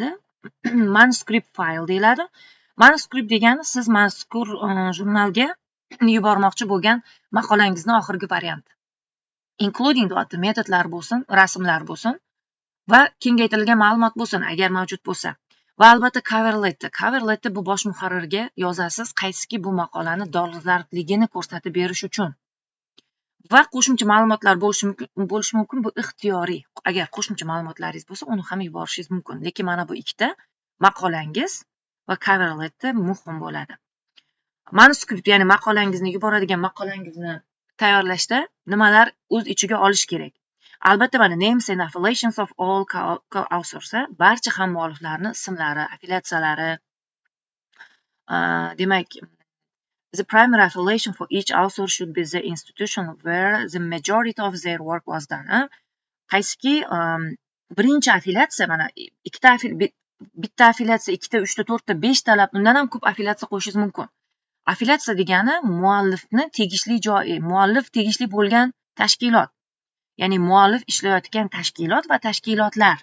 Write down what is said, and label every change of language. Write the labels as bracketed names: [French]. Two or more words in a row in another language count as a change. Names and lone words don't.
[Uzbek] Manuscript fayl deyiladi. Manuscript degani siz mazkur jurnalga yubormoqchi bo'lgan maqolangizni oxirgi varianti. Including deyapti, metodlar bo'lsin, rasmlar bo'lsin va kengaytirilgan ma'lumot bo'lsin agar mavjud bo'lsa. Va albatta [English] cover letter. Cover letter [Uzbek] bu bosh muharrirga yozasiz, qaysiki bu maqolani dolzarbligini ko'rsatib berish uchun. Va qo'shimcha ma'lumotlar bo'lishi mumkin, bu ixtiyoriy. Agar qo'shimcha ma'lumotlaringiz bo'lsa, uni ham yuborishingiz mumkin. Lekin mana bu ikkita maqolangiz va [English] cover letter [Uzbek] muhim bo'ladi. Manuskript, ya'ni maqolangizni yuboradigan maqolangizni tayyorlashda nimalar o'z ichiga olish kerak? Albatta mana [English] names and affiliations of all co-authors, [Uzbek] barcha ham mualliflarning ismlari, affiliatsiyalari. Demak, [English] the primary affiliation for each author should be the institution where the majority of their work was done. [Uzbek] Qaysiki birinchi affiliatsiya, mana bitta affiliatsiya, ikkita, uchta, to'rtta, beshtalab, undan ham ko'p affiliatsiya qo'shishingiz mumkin. Affiliatsiya degani muallifni tegishli joyi, muallif tegishli bo'lgan tashkilot. Ya'ni muallif ishlayotgan tashkilot va tashkilotlar.